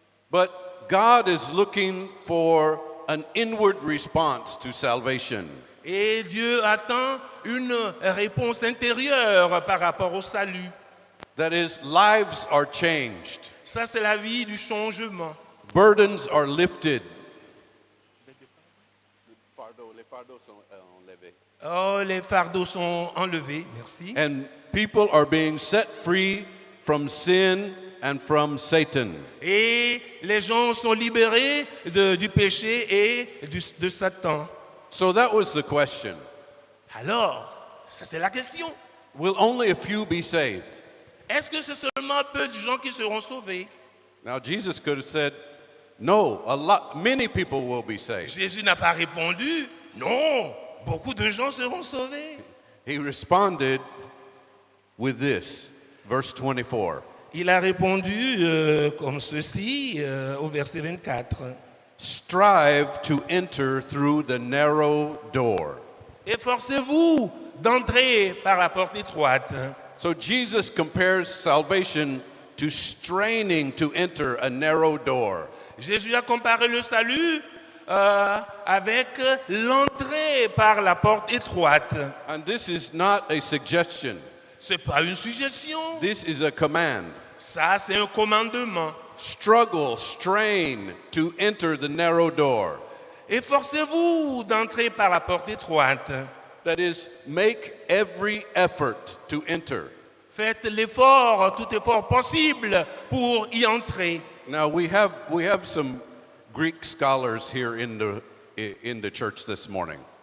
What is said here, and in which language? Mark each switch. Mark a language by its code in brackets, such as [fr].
[en] But God is looking for an inward response to salvation. [fr] Et Dieu attend une réponse intérieure par rapport au salut. [en] That is, lives are changed, [fr] Ça, c'est la vie du changement. [en] burdens are lifted. [fr] Oh, les fardeaux sont enlevés, merci. [en] And people are being set free from sin and from Satan. [fr] Et les gens sont libérés du péché et de Satan. [en] So that was the question. [fr] Alors, ça c'est la question. [en] Will only a few be saved? [fr] Est-ce que c'est seulement peu de gens qui seront sauvés? [en] Now Jesus could have said, no, many people will be saved. [fr] Jésus n'a pas répondu, non, beaucoup de gens seront sauvés. [en] He responded with this, verse 24. [fr] Il a répondu comme ceci au verset 24. [en] Strive to enter through the narrow door. [fr] Efforcez-vous d'entrer par la porte étroite. [en] So Jesus compares salvation to straining to enter a narrow door. [fr] Jésus a comparé le salut avec l'entrée par la porte étroite. [en] And this is not a suggestion. [fr] Ce n'est pas une suggestion, [en] This is a command. [fr] ça c'est un commandement. [en] Struggle, strain to enter the narrow door. [fr] Efforcez-vous d'entrer par la porte étroite. [en] That is, make every effort to enter. [fr] Faites l'effort, tout effort possible pour y entrer. [en] Now we have some Greek scholars here in the church this morning.